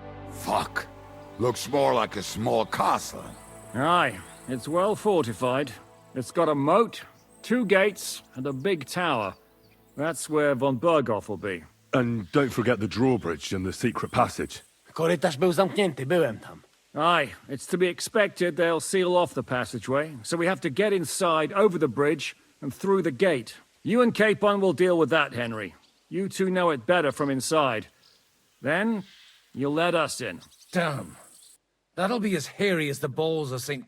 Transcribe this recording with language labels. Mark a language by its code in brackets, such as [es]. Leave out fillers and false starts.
[en] Fuck. Looks more like a small castle. Aye, it's well fortified. It's got a moat, 2 gates, and a big tower. That's where von Bergow will be. And don't forget the drawbridge and the secret passage. [pl] Korytarz był zamknięty, byłem tam. [en] Aye, it's to be expected they'll seal off the passageway, so we have to get inside, over the bridge, and through the gate. You and Capon will deal with that, Henry. You two know it better from inside. Then, you'll let us in. Damn. That'll be as hairy as the balls of St.